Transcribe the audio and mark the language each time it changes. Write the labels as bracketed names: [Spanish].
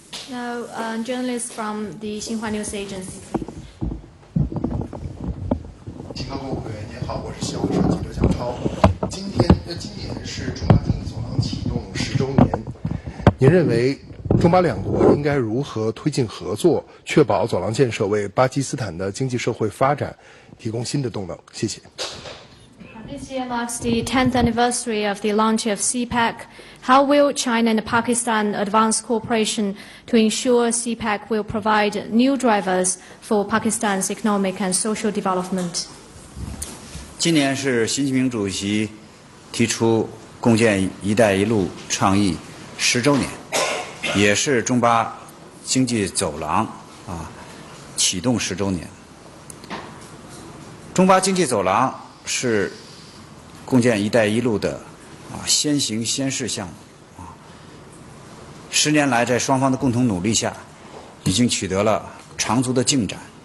[English] Now, journalists from the Xinhua News Agency. [Chinese] 新华广播委员您好，我是新华社记者蒋超。今年是中巴经济走廊启动10周年，您认为中巴两国应该如何推进合作，确保走廊建设为巴基斯坦的经济社会发展提供新的动能？谢谢。 [English] This year marks the 10th anniversary of the launch of CPEC. How will China and Pakistan advance cooperation to ensure CPEC will provide new drivers for Pakistan's economic and social development? [Chinese] 今年是习近平主席提出共建“一带一路”倡议10周年，也是中巴经济走廊启动10周年。中巴经济走廊是共建“一带一路”的先行先试项目10年来，在双方的共同努力下，已经取得了长足的进展。